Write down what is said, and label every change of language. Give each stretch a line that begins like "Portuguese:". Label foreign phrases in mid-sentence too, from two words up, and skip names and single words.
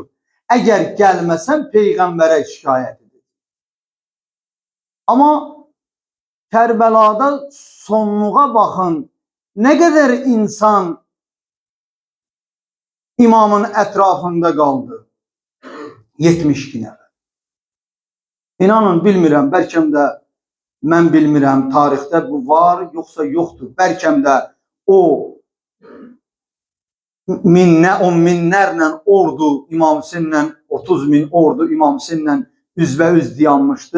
Turkish: Eğer gelmesen peygambere şikayet edin. Ama Kərbəlada
Azerbaijani: sonluğa baxın,
Turkish: ne kadar insan imamın etrafında kaldı?
Azerbaijani: 72 nəfər. İnanın bilmirəm, bəlkə də mən bilmirəm, tarixdə bu var yoxsa yoxdur. Bəlkə də o on minlərlə ordu İmam Hüseyinlə, 30 min ordu İmam Hüseyinlə üzbəüz dayanmışdı.